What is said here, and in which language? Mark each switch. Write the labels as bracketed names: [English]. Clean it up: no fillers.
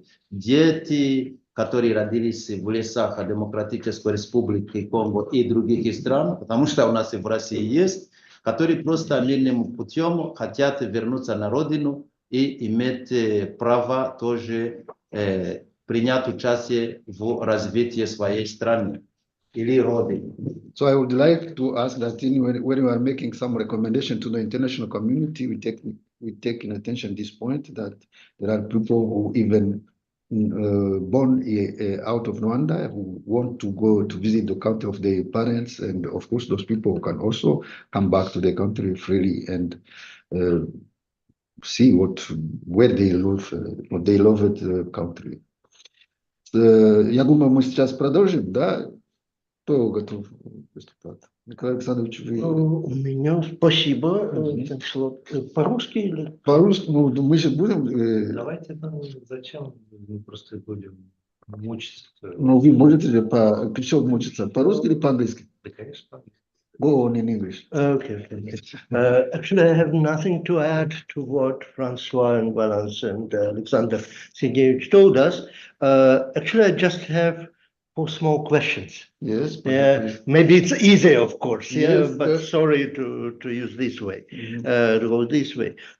[Russian] дети, которые родились в лесах Демократической Республики Конго и других стран, потому что у нас и в России есть, которые просто мирным путем хотят вернуться на родину и иметь право тоже принять участие в развитии своей страны или родины. [English] So I would like to ask that when we are making some recommendation to the international community, we take in attention this point that there are people who even born out of Rwanda who want to go to visit the country of their parents, and of course those people can also come back to their country freely and see where they live, what they love the country. [Russian] Я думаю, мы сейчас продолжим, да? Кто готов выступать? Николай Александрович, вы... У меня спасибо. По-русски или? По-русски, ну, мы же будем... Давайте, зачем мы просто будем мучиться? Ну, вы можете же причем мучиться? По-русски или по-английски? Да, конечно, по-английски. [English] Go on in English. Okay. Actually, I have nothing to add to what Francois and Valence and Alexander Sergeyevich told us. Actually, I just have 4 small questions. Yes. Maybe it's easy, of course. Yes, But sorry to use this way, to go this way.